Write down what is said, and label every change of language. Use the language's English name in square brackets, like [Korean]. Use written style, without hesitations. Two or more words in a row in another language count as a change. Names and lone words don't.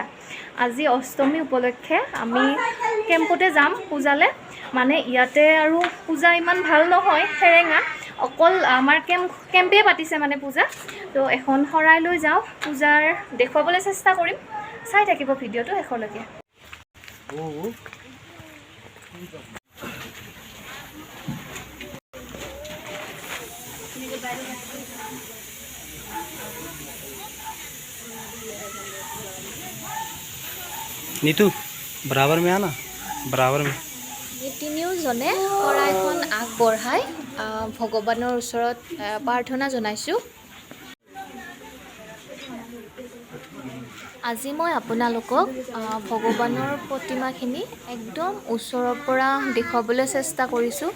[Assamese] আজি অষ্টমী উপলক্ষে আমি কেম্পতে যাম পূজালৈ। মানে ইয়াতে আৰু পূজা ইমান ভাল নহয়, সেৰেঙা, অকল আমাৰ কেম্পে পাতিছে মানে পূজা। তো এখন শৰাই লৈ যাওঁ, পূজাৰ দেখুৱাবলৈ চেষ্টা কৰিম। চাই থাকিব ভিডিঅ'টো শেষলৈকে। [Hindi] नीतू बराबर में आना, बराबर में। [Assamese] তিনিওজনে শৰাইখন আগবঢ়াই ভগৱানৰ ওচৰত প্ৰাৰ্থনা জনাইছোঁ। আজি মই আপোনালোকক ভগৱানৰ প্ৰতিমাখিনি একদম ওচৰৰ পৰা দেখুৱাবলৈ চেষ্টা কৰিছোঁ।